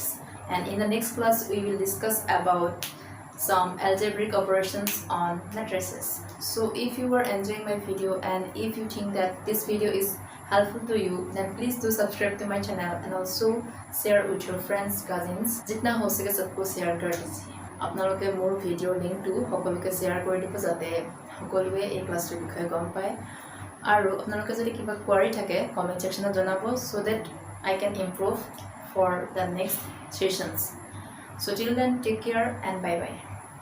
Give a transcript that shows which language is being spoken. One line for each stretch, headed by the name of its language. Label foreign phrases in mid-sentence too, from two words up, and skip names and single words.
English: And in the next class we will discuss about some algebraic operations on matrices. So if you were enjoying my video and if you think that this video is helpful to you, then please do subscribe to my channel and also share with your friends, cousins.
Hindi: जितना हो सके सबको शेयर कर दीजिए.
Assamese: আপোনালোকে মোৰ
English: video linkটো
Assamese: সকলোকে শ্বেয়াৰ কৰি দিব যাতে সকলোৱে এই ক্লাছটোৰ বিষয়ে গম পায়. আৰু আপোনালোকে যদি কিবা কোৱাৰি থাকে
English: comment sectionত
Assamese: জনাব,
English: so that I can improve for the next sessions. So till then, take care and bye bye.